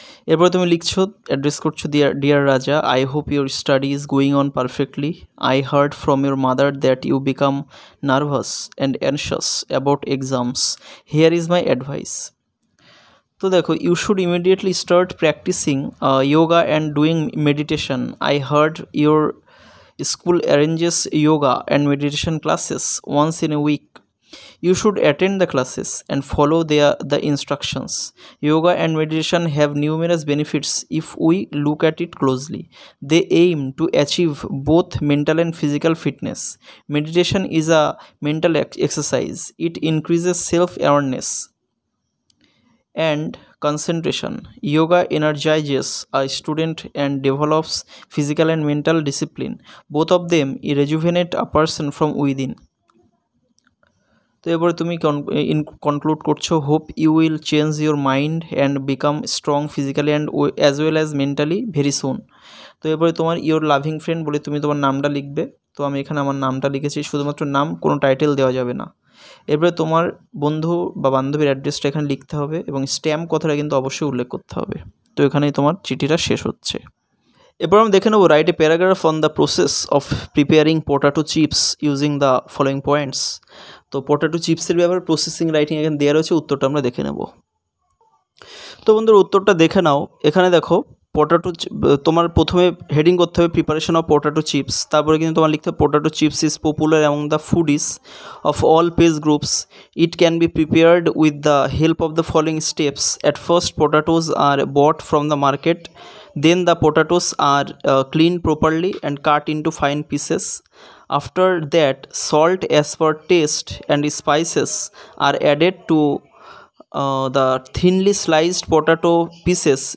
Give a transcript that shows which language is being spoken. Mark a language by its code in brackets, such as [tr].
[bn] এরপরে তুমি লিখছো, অ্যাড্রেস করছো, [en] Dear Raja, I hope your study is going on perfectly. I heard from your mother that you become nervous and anxious about exams. Here is my advice. [bn] তো দেখো, [en] You should immediately start practising yoga and doing meditation. I heard your school arranges yoga and meditation classes once in a week. You should attend the classes and follow the instructions. Yoga and meditation have numerous benefits if we look at it closely. They aim to achieve both mental and physical fitness. Meditation is a mental exercise. It increases self-awareness and concentration. Yoga energizes a student and develops physical and mental discipline. Both of them rejuvenate a person from within. [bn] তো এরপরে তুমি conclude করছো, [en] Hope you will change your mind and become strong physically and as well as mentally very soon. [bn] তো এরপরে তোমার your loving friend বলে তুমি তোমার নামটা লিখবে। তো আমি এখানে আমার নামটা লিখেছি, শুধুমাত্র নাম, কোনো টাইটেল দেওয়া যাবে না। এরপরে তোমার বন্ধু বা বান্ধবীর অ্যাড্রেসটা এখানে লিখতে হবে এবং স্ট্যাম্প কথাটা কিন্তু অবশ্যই উল্লেখ করতে হবে। তো এখানেই তোমার চিঠিটা শেষ হচ্ছে। এরপর আমরা দেখে নেবো [en] Write a paragraph on the process of preparing potato chips using the following points. [bn] তো পোটাটো চিপসের ব্যাপারে প্রসেসিং রাইটিং এখানে দেওয়া রয়েছে, উত্তরটা আমরা দেখে নেব। তো বন্ধুরা উত্তরটা দেখে নাও। এখানে দেখো পোটাটো, তোমার প্রথমে হেডিং করতে হবে প্রিপারেশন অফ [en] Potato chips, তারপরে কিন্তু তোমার লিখতে হবে potato chips is popular among the foodies of all age groups. It can be prepared with the help of the following steps. At first potatoes are bought from the market, then the potatoes are cleaned properly and cut into fine pieces. After that, salt as per taste and spices are added to the thinly sliced potato pieces.